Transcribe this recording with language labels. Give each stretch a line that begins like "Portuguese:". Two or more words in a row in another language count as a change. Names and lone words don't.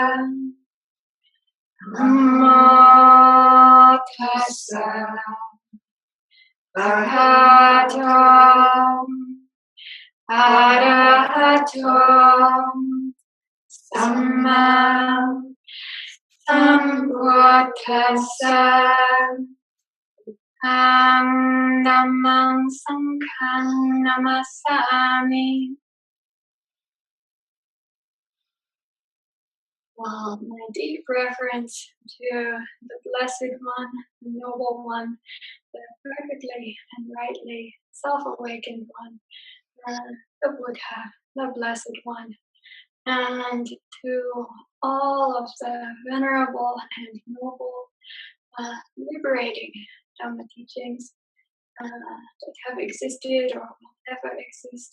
Pali: Namo tassa bhagavato arahato samma sambuddhassa. Namang sanghang namasami.
English: My deep reverence to the Blessed One, the Noble One, the perfectly and rightly self-awakened One, the Buddha, the Blessed One, and to all of the venerable and noble, liberating Dhamma teachings that have existed or will ever exist.